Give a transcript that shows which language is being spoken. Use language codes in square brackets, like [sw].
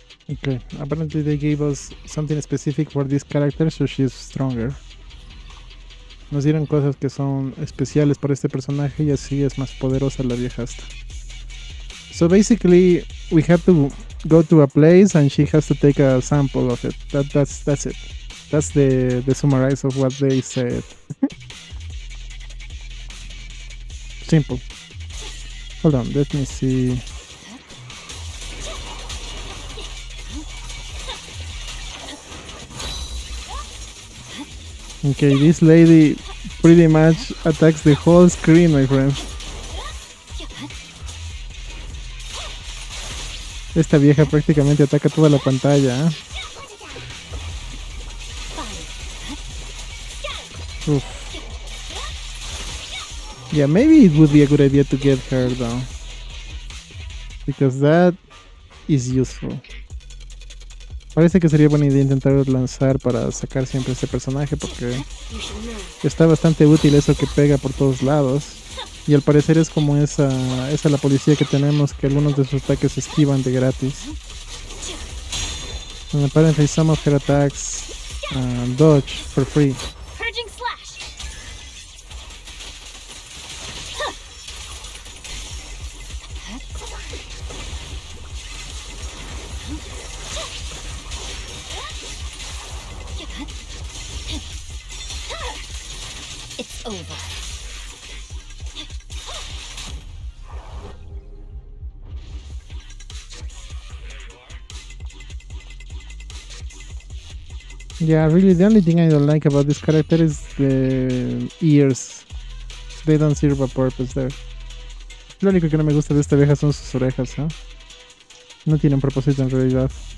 [en] Okay, apparently they gave us something specific for this character, so she's stronger. [es] Nos dieron cosas que son especiales para este personaje y así es más poderosa la vieja esta. [en] So basically, we have to go to a place and she has to take a sample of it. That's it. That's the summarize of what they said. Simple. Hold on, let me see. Okay, this lady pretty much attacks the whole screen, my friend. [es] Esta vieja prácticamente ataca toda la pantalla. Oof. [en] Yeah, maybe it would be a good idea to get her though, because that is useful. [es] Parece que sería buena idea intentar lanzar para sacar siempre este personaje porque está bastante útil eso que pega por todos lados. Y al parecer es como esa la policía que tenemos, que algunos de sus ataques se esquivan de gratis. [en] And apparently some of her attacks dodge for free. Purging slash. It's over. Yeah, really the only thing I don't like about this character is the ears. They don't serve a purpose there. [es] Lo único que no me gusta de esta vieja son sus orejas, ¿eh? No tienen propósito en realidad.